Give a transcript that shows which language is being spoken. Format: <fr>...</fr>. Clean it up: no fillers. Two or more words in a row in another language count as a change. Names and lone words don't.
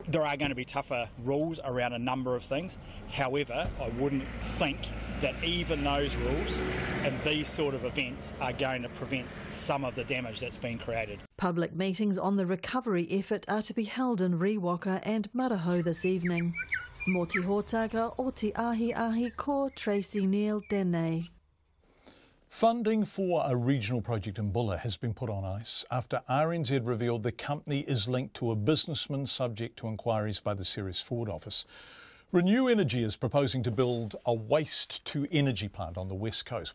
<en>There are going to be tougher rules around a number of things. However, I wouldn't think that even those rules and these sort of events are going to prevent some of the damage that's been created. Public meetings on the recovery effort are to be held in Riwaka and Maraho this evening.</en> <mi>Mō te hōtaka o te ahi ko Tracy Neal Deney.</mi> <en>Funding for a regional project in Bulla has been put on ice after RNZ revealed the company is linked to a businessman subject to inquiries by the Ceres Ford office. Renew Energy is proposing to build a waste-to-energy plant on the west coast.</en>